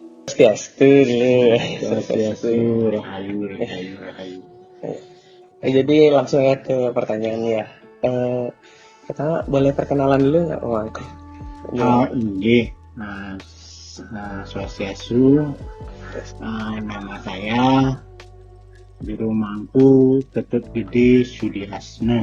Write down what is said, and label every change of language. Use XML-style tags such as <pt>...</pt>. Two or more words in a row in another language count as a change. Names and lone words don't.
<id>Swastiastu dulu.</id> <ban>Swastiastu, rahayu, rahayu, rahayu.</ban> <id>Jadi langsung ya ke pertanyaannya ya. Pertama boleh perkenalan dulu nggak Om Angku? Iya. Swastiastu. Nama saya Juru Mangku Tetep Gede Sudiasno.</id>